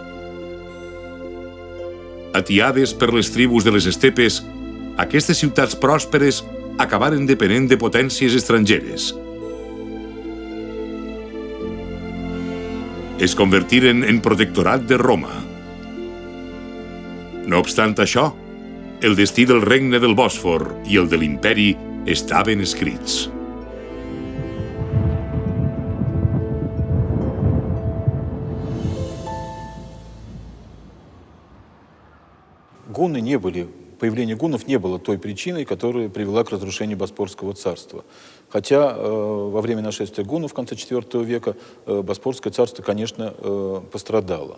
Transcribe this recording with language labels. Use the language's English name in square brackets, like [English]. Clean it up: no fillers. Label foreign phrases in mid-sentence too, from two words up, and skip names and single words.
[Catalan] Atiades per les tribus de les estepes, aquestes ciutats pròsperes acabaren depenent de potències estrangeres. Es convertiren en protectorat de Roma. No obstant això, el destí del regne del Bòsfor i el de l'imperi estaven escrits. [Russian] Появление гуннов не было той причиной, которая привела к разрушению Боспорского царства. Хотя во время нашествия гуннов в конце IV века Боспорское царство, конечно, пострадало.